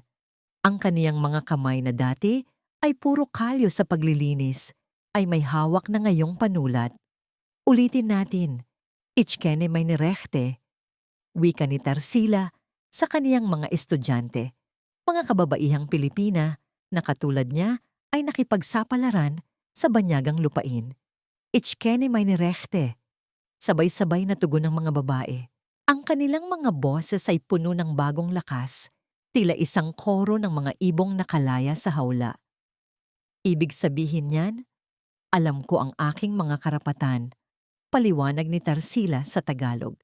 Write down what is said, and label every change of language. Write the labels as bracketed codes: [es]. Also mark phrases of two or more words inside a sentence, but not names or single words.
[tl] Ang kaniyang mga kamay na dati ay puro kalyo sa paglilinis ay may hawak na ngayong panulat. Ulitin natin, [de] Ich kenne meine Rechte. [tl] Wika ni Tarsila sa kaniyang mga estudyante. Mga kababaihang Pilipina na katulad niya ay nakipagsapalaran sa banyagang lupain. [de] Ich kenne meine Rechte. [tl] Sabay-sabay na tugon ng mga babae. Ang kanilang mga boses ay puno ng bagong lakas, tila isang koro ng mga ibong nakalaya sa hawla. Ibig sabihin niyan, alam ko ang aking mga karapatan, paliwanag ni Tarsila sa Tagalog.